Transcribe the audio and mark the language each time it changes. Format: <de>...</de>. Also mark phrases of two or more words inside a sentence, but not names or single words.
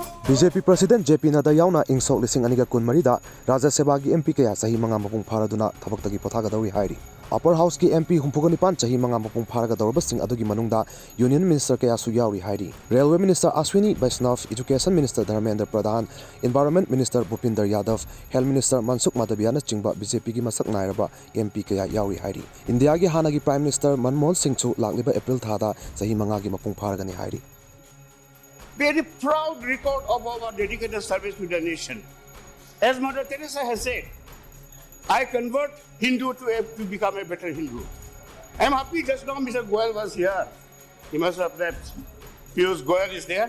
<mni>BJP President JP Nada yauna ingsok lising aniga kun marida Rajya Sabha gi MP kaya sahi manga mapung pharaduna thabaktagi pothagadawi hairi.</mni> <en>Upper House</en> <mni>ki MP humpugonipan sahi manga mapung pharagadawba sing adugi manungda</mni> <en>Union Minister</en> <mni>kaya su yauri hairi.</mni> <en>Railway Minister</en> <mni>Ashwini Vaishnav,</mni> <en>Education Minister</en> <mni>Dharmendra Pradhan,</mni> <en>Environment Minister</en> <mni>Bhupinder Yadav,</mni> <en>Health Minister</en> <mni>Mansukh Madavia na chingba BJP gi masak nairaba MP kaya yauri hairi. India gi hanagi</mni> <en>Prime Minister</en> <mni>Manmohan Singh chu lakliba April thada sahi manga gi mapung pharagani hairi.</mni> <en>Very proud record of our dedicated service to the nation. As Mother Teresa has said, I convert Hindu to become a better Hindu. I am happy just now Mr. Goyal was here. He must have left. Piyush Goyal is there.</en>